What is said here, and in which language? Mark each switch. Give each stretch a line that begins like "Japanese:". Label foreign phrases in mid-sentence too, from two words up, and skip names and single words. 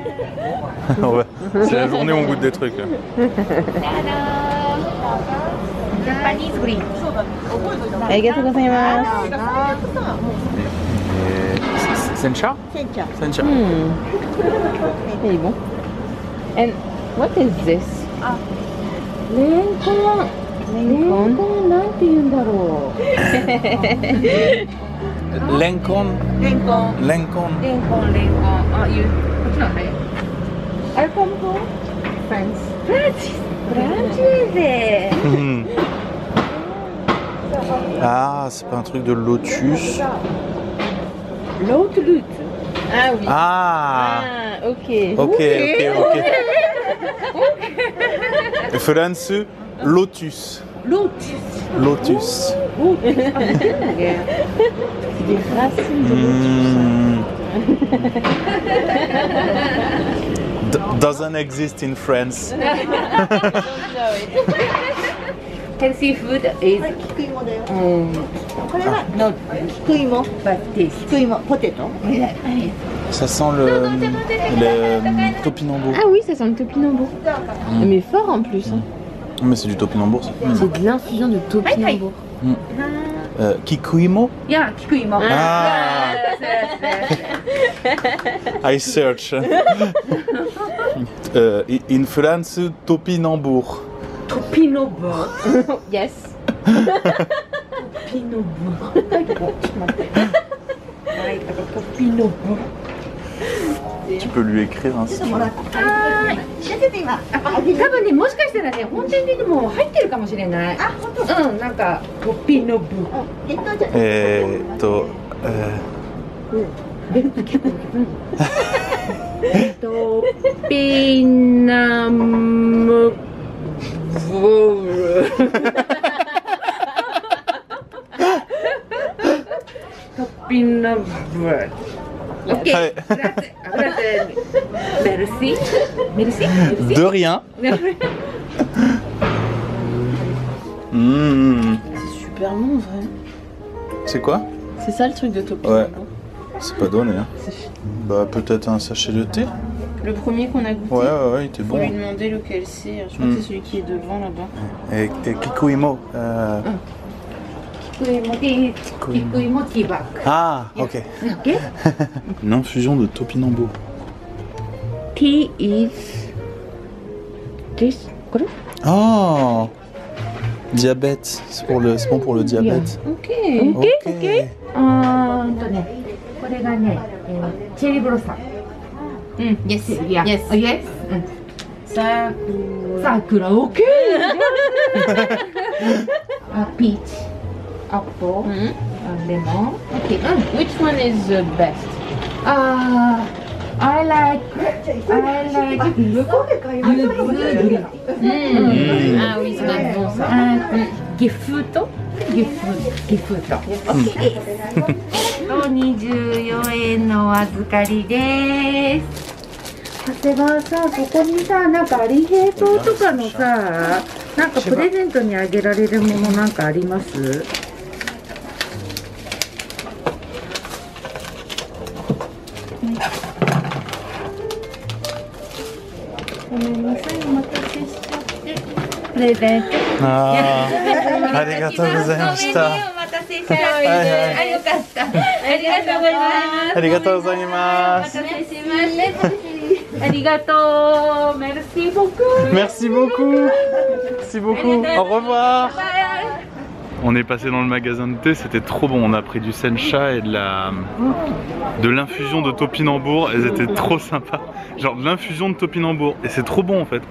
French: Ouais, c'est la journée où on goûte des trucs. Là. Sencha? Sencha. Il est bon.
English: And what is this?
Japanese: Lenkon. Lenkon, なんて言うんだろう。 Lenkon. Lenkon.
English: Ah, you. Are you from home? France.
French: Ah, c'est pas un truc de lotus. L'autre lutte. Ah oui. Ah. Ok. Ok. France, lotus. Lotus. Des racines
English: Doesn't exist in France. Healthy food is
Japanese: 菊芋だよ。これはの菊芋、菊芋、ポテト。
French: Ça sent le topinambour. Ah oui, ça sent le topinambour. Mais fort en plus. Hein. Mais c'est du topinambour ça. C'est de l'infusion de topinambour.
Japanese: Kikuimo? Yeah, 菊芋。
English: Ah. I search. In France, topinambour. Topinambour. Yes. Topinambour.
French: Tu peux lui écrire un signe.
Japanese: 多分ね、もしかしたらね、本店にでも入ってるかもしれない。あ、本当。うん、なんかトピノブ。トピナムブ。トピナブ。Ok,
French: Ouais. Merci. Merci. Merci. De rien. C'est super bon, en vrai. C'est quoi? C'est ça le truc de Topinambour. Ouais. C'est pas donné. Hein. Bah peut-être un sachet de thé. Le premier qu'on a goûté. Ouais, il était Faut bon. lui demander lequel c'est. Je crois que c'est celui qui est devant là-bas. Et Kikuimo. Kikuimo Tibak. Ah, ok. Ok. Une infusion de topinambour.
English: Tea is this.
French: Quoi? Oh, diabète. C'est bon pour le diabète. Ok. Ok.
Japanese: これがね、チェリーブロッサム。
English: Yes. Yeah. Yes. Yes. Sakura. OK. Peach, apple, lemon. Okay. Which one is the best? I like yuzu green.
French: Ah oui, ça doit être bon ça.
Japanese: Gifuto. 24 円のお預かりです。長谷川さん、そこにさ、なんかアリヘイトとかのさ、なんかプレゼントにあげられるものなんかあります？ごめんなさい、お待たせしちゃって。プレゼント。ありがとうございました。お待たせしちゃって。あ、よかった。ありがとうございます。ありがとうございます。お待たせしました。ありがとう。
French: Merci beaucoup. Merci beaucoup. Merci beaucoup. Au revoir. On est passé dans le magasin de thé, c'était trop bon. On a pris du sencha et de l'infusion de topinambour. Elles étaient trop sympas. Genre de l'infusion de topinambour. Et c'est trop bon en fait.